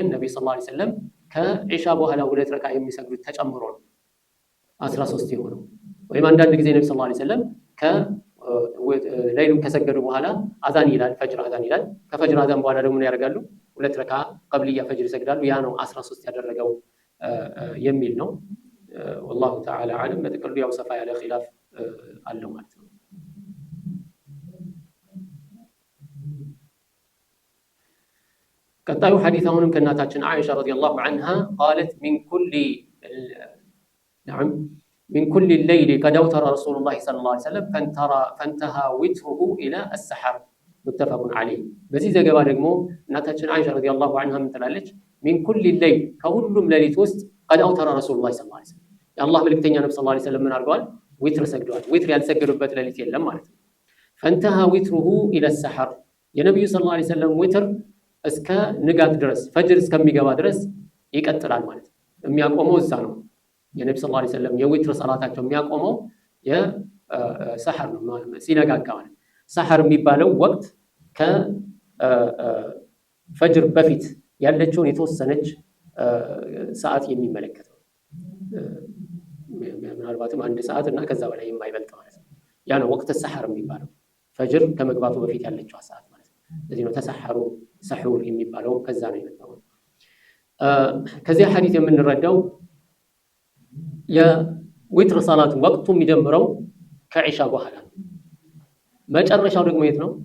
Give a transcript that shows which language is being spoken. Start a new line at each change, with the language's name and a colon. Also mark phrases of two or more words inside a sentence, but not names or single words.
Amharic: ነብዩ
Arabic: صلى الله عليه وسلم
Amharic: ከኢሻ በኋላ 2 ረክዓ የሚሰግዱት ተጨምሮ ነው 13 የሆነው። ወይም አንዳንድ ጊዜ ነብዩ
Arabic: صلى الله عليه وسلم
Amharic: ሌሊቱን ከሰገዱ በኋላ አዛን ይላል፣ ፈጅር አዛን ይላል። ከፈጅር አዛን በኋላ ደግሞ ምን ያደርጋሉ? 2 ረክዓ
Arabic: قبلية فجر
Amharic: ይሰግዳሉ። ያ ነው 13 ያደረገው የሚል ነው።
Arabic: والله تعالى عالم።
Amharic: በጥቅሉ ያው ሰፋ ያለ ኺላፍ አለው ማለት ነው። ቀጣዩ ሐዲስ አሁንም ከእናታችን አይሻ
Arabic: رضي الله عنها قالت من كل الليل قد أوتر رسول الله صلى الله عليه وسلم فانتهى وتره إلى السحر متفق عليه።
Amharic: በዚህ ዘገባ ደግሞ እናታችን አይሻ
Arabic: رضي الله عنها
Amharic: ምን ትላለች?
Arabic: من كل الليل
Amharic: ከሁሉም ሌሊት ውስጥ
Arabic: قد أوتر رسول الله صلى الله عليه وسلم
Amharic: የአላህ መልእክተኛ ነብዩ
Arabic: صلى الله عليه وسلم
Amharic: ምን አድርገዋል? ዊትር ሰግደዋል። ዊትር ያልሰገዱበት ሌሊት የለም ማለት ነው።
Arabic: فانتهى وتره إلى السحر
Amharic: የነብዩ
Arabic: صلى الله عليه وسلم
Amharic: ዊትር እስከ ንጋት ድረስ ፈጅር እስከሚገባ ድረስ ይቀጥላል ማለት ነው። የሚያቆመው እዛ ነው። የነብዩ
Arabic: صلى الله عليه وسلم
Amharic: የዊትር ሰላታቸው የሚያቆመው የሰሐር ነው ሲነጋጋ ማለት። ሰሐር የሚባለው ወቅት ከፈጅር በፊት ያለችውን የተወሰነች ሰዓት የሚመለከት ነው። ምናልባትም 1 ሰዓት እና ከዛ በላይ የማይበልጥ ማለት ነው። ያ ነው ወቅት ሰሐር የሚባለው ፈጅር ከመግባቱ በፊት ያለችው ሰዓት ማለት ነው። ስለዚህ ነው
Arabic: تسحروا سحور
Amharic: የሚባለው ከዛ ነው የመጣው። ከዚህ ሐዲስ የምንረዳው የዊትር ሰላት ወቅቱ የሚጀምረው ከኢሻ በኋላ ነው። መጨረሻው ደግሞ የት ነው?